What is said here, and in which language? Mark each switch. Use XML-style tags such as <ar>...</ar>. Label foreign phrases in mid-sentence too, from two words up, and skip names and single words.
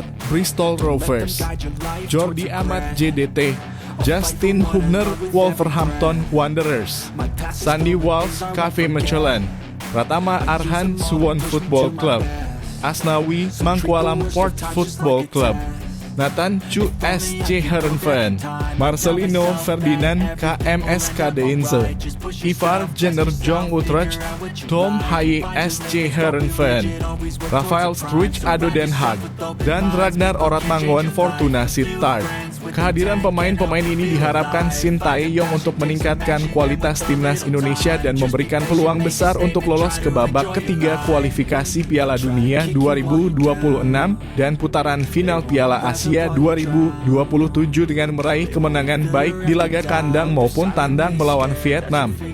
<id>Bristol Rovers, Jordi Amat JDT, Justin Hubner Wolverhampton Wanderers, Sandy Walsh KV Mechelen, Pratama Arhan Suwon Football Club, Asnawi Mangkualam Port Football Club, Nathan Chu SC Heerenveen, Marcelino Ferdinand KMS KD Inze, Ivar Jenner Jong Utrecht, Tom Haye SC Heerenveen, Rafael Struijk ADO Den Haag, dan Ragnar Oratmangoen Fortuna Sittard. Kehadiran pemain-pemain ini diharapkan Shin Tae-yong untuk meningkatkan kualitas timnas Indonesia dan memberikan peluang besar untuk lolos ke babak ketiga kualifikasi Piala Dunia 2026 dan putaran final Piala Asia 2027 dengan meraih kemenangan baik di laga kandang maupun tandang melawan Vietnam.</id>